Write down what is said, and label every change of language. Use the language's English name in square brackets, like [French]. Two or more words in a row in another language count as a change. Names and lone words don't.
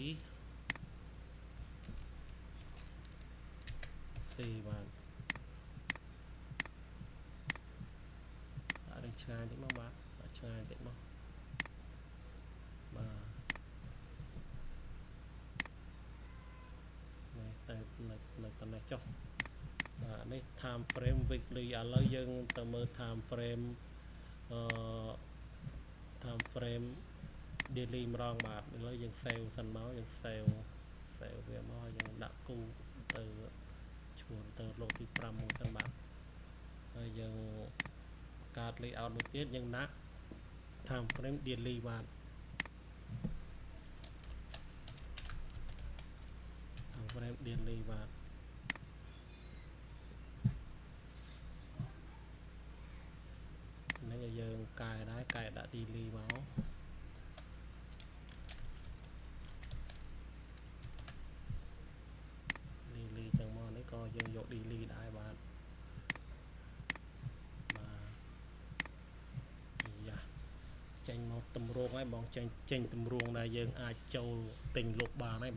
[Khmer] បាទអានេះឆ្ងាយតិចមកបាទឆ្ងាយតិចមកបាទនេះទៅនៅតំណេះចុះបាទនេះ [English] time frame weekly [Khmer] ឥឡូវយើងទៅមើល [English] time frame time frame daily [Khmer] ម្ដងបាទឥឡូវយើង save សិនមកយើង save វាមកយើងដាក់គូទៅឈ្មោះទៅលោកទី 5 មួយសិនបាទហើយយើងកាត់ layout មួយទៀតយើងដាក់ [English] time frame daily [Khmer] បាទ [English] time frame daily [Khmer] បាទនេះយើងកែដែរកែដាក់ daily មក daily ចឹងមកនេះក៏យើងយក daily ដែរបាទយ៉ាចេញមកតម្រងហើយបងចេញតម្រងដែលយើងអាចចូលទិញលុបបានហើយ